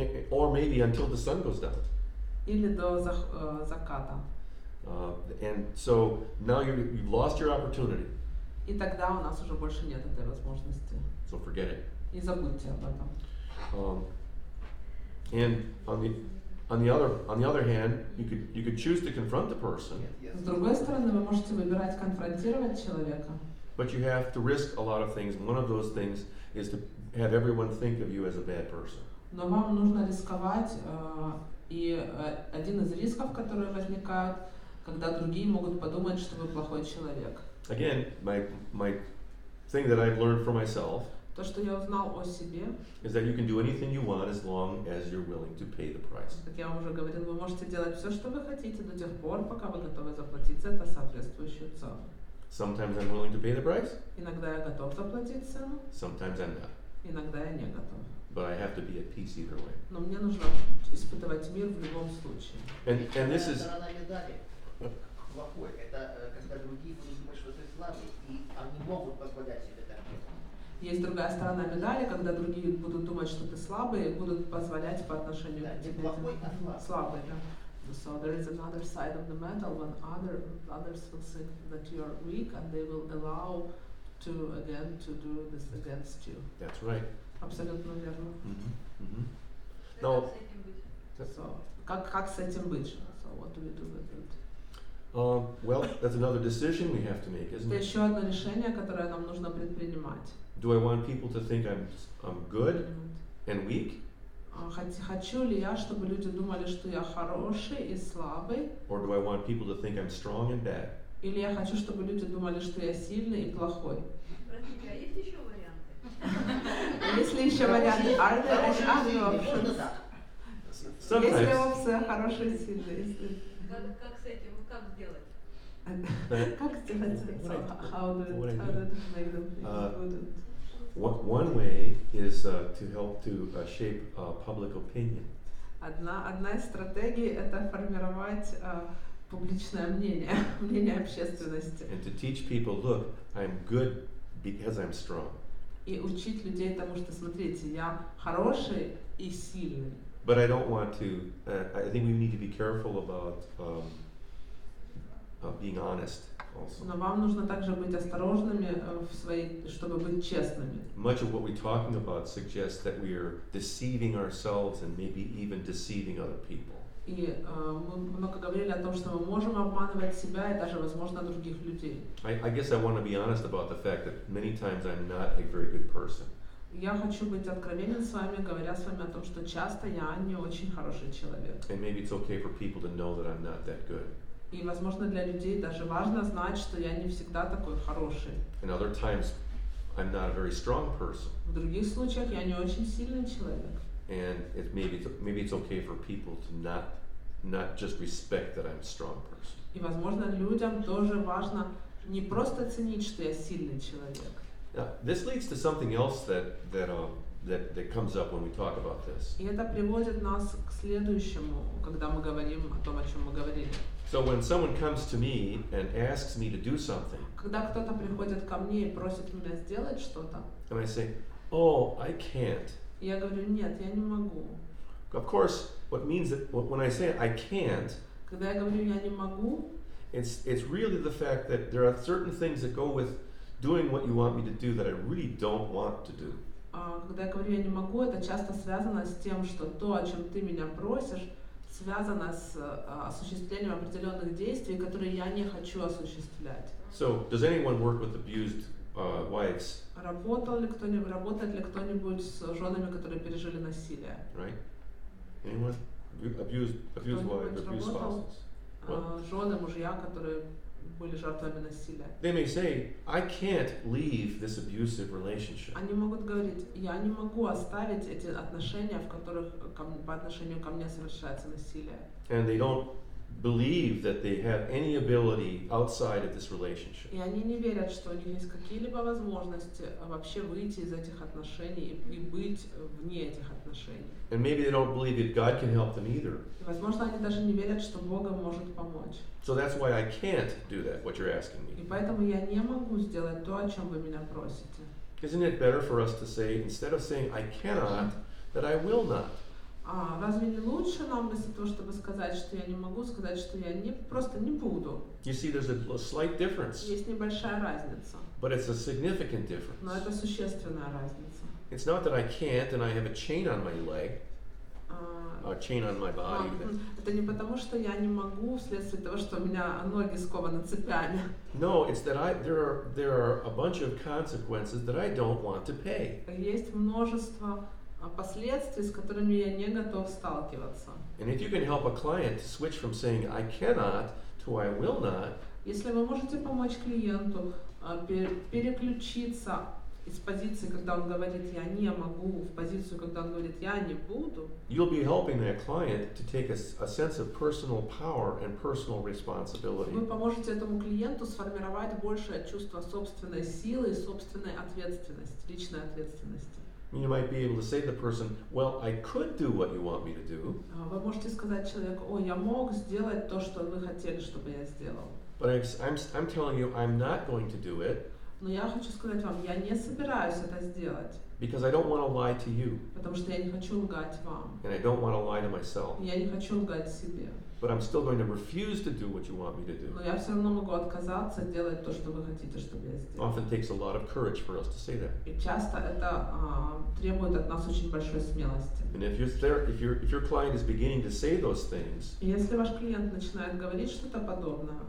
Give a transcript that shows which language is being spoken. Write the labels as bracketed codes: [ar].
[en] Or maybe until the sun goes down. [ru] Или до заката. [en] And so now you've lost your opportunity. [ru] И тогда у нас уже больше нет этой возможности. [en] So forget it. [ru] И забудьте об этом. [en] And on the other hand, you could choose to confront the person. [ru] С другой стороны, вы можете выбирать конфронтировать человека. [en] But you have to risk a lot of things. One of those things is to have everyone think of you as a bad person. [ru] Но вам нужно рисковать, и один из рисков, которые возникают, когда другие могут подумать, что вы плохой человек. [en] Again, my thing that I've learned for myself [ru] То, что я узнал о себе, [en] is that you can do anything you want as long as you're willing to pay the price. [ru] как я вам уже говорил, вы можете делать все, что вы хотите, до тех пор, пока вы готовы заплатить за это соответствующую цену. [en] Sometimes I'm willing to pay the price, [ru] Иногда я готов заплатить цену, [en] sometimes I'm not. [ru] иногда я не готов. [en] But I have to be at peace either way. [ru] Но мне нужно испытывать мир в любом случае. [en] And this is [ru] Сторона медали плохой. Это когда другие будут думать, что ты слабый, и они могут позволять себе так делать. Есть другая сторона медали, когда другие будут думать, что ты слабый, и будут позволять по отношению к тебе слабый. Да? [en] So there is another side of the medal when others will think that you are weak, and they will allow to do this against you. That's right. [ru] Абсолютно верно. [en] Now, [ru] So, как с этим быть? [en] So what do we do with it? well, that's another decision we have to make, isn't [ru] Это [en] it? [ru] еще одно решение, которое нам нужно предпринимать. [en] Do I want people to think I'm good and weak, [ru] Хочу ли я, чтобы люди думали, что я хороший и слабый? [en] or do I want people to think I'm strong and bad? [ru] Или я хочу, чтобы люди думали, что я сильный и плохой? Простите, а есть еще варианты? Есть ли еще варианты? [en] Are there any other options? [ru] Есть ли [en] Sometimes. [ru] опция хороший и сильный? Как с этим, как сделать? Как сделать это? [en] How do you make them feel good? One way is to help to shape public opinion. [ru] Одна из стратегий это формировать публичное мнение, мнение общественности. [en] And to teach people, look, I'm good because I'm strong. [ru] И учить людей тому, что смотрите, я хороший и сильный. [en] But I don't want to, I think we need to be careful about being honest also. [ru] Но вам нужно также быть осторожными чтобы быть честными. [en] Much of what we're talking about suggests that we are deceiving ourselves and maybe even deceiving other people. [ru] И мы много говорили о том, что мы можем обманывать себя и даже, возможно, других людей. [en] I guess I want to be honest about the fact that many times I'm not a very good person. [ru] Я хочу быть откровенен с вами, говоря с вами о том, что часто я не очень хороший человек. [en] And maybe it's okay for people to know that I'm not that good. [ru] И, возможно, для людей даже важно знать, что я не всегда такой хороший. [en] And other times I'm not a very strong person. [ru] В других случаях я не очень сильный человек. [en] And maybe it's okay for people to not just respect that I'm a strong person. [ru] И, возможно, людям тоже важно не просто ценить, что я сильный человек. [en] Now, this leads to something else that comes up when we talk about this. [ru] И это приводит нас к следующему, когда мы говорим о том, о чем мы говорили. [en] So when someone comes to me and asks me to do something, [ru] Когда кто-то приходит ко мне и просит меня сделать что-то, [en] and I say, "Oh, I can't." [ru] я говорю, нет, я не могу. [en] Of course, what means that when I say I can't, [ru] Когда я говорю, я не могу, [en] it's really the fact that there are certain things that go with doing what you want me to do that I really don't want to do. [ru] Когда я говорю, я не могу, это часто связано с тем, что то, о чем ты меня просишь, связано с осуществлением определенных действий, которые я не хочу осуществлять. [en] So, does anyone work with abused wives? [ru] Работает ли кто-нибудь с женами, которые пережили насилие? [en] Right? Anyone? Abused wives, abused spouses. [ru] Жены, мужья, которые были жертвами насилия. [en] They may say, I can't leave this abusive relationship. [ru] Они могут говорить, я не могу оставить эти отношения, в которых по отношению ко мне совершается насилие. [en] And they don't believe that they have any ability outside of this relationship. [ru] И они не верят, что у них есть какие-либо возможности вообще выйти из этих отношений и быть вне этих отношений. [en] And maybe they don't believe that God can help them either. [ru] И, возможно, они даже не верят, что Бог им может помочь. [en] So that's why I can't do that, what you're asking [ru] И [en] me. [ru] поэтому я не могу сделать то, о чем вы меня просите. [en] Isn't it better for us to say, instead of saying I cannot, that I will not? [ru] Разве не лучше нам вместо того, чтобы сказать, что я не могу, сказать, что я просто не буду? [en] You see, there's a slight difference, [ru] Есть небольшая разница, [en] but it's a significant [ru] но [en] difference. [ru] это существенная разница. [en] It's not that I can't and I have a chain on my leg, a chain on my body. [ru] Это не потому, что я не могу вследствие того, что у меня ноги скованы цепями. [en] No, it's that there are a bunch of consequences that I don't want to pay. [ru] Есть множество последствий, с которыми я не готов сталкиваться. [en] And if you can help a client to switch from saying I cannot to I will not, [ru] Если вы можете помочь клиенту переключиться из позиции, когда он говорит «я не могу», в позицию, когда он говорит «я не буду», [en] you'll be helping that client to take a sense of personal power and personal responsibility. [ru] вы поможете этому клиенту сформировать большее чувство собственной силы и собственной ответственности, личной ответственности. [en] You might be able to say to the person, well, I could do what you want me to do, [ru] Вы можете сказать человеку: «О, я мог сделать то, что вы хотели, чтобы я сделал». [en] but I'm telling you I'm not going to do it [ru] Но я хочу сказать вам, я не собираюсь это сделать, [en] because I don't want to lie to you [ru] потому что я не хочу лгать вам. [en] and I don't want to lie to myself. [ru] Я не хочу лгать себе. [en] But I'm still going to refuse to do what you want me to do. [ru] Но я все равно могу отказаться делать то, что вы хотите, чтобы я сделал. [en] Often takes a lot of courage for us to say that. [ru] И часто это требует от нас очень большой смелости. [en] And if your client is beginning to say those things, [ru] И если ваш клиент начинает говорить что-то подобное,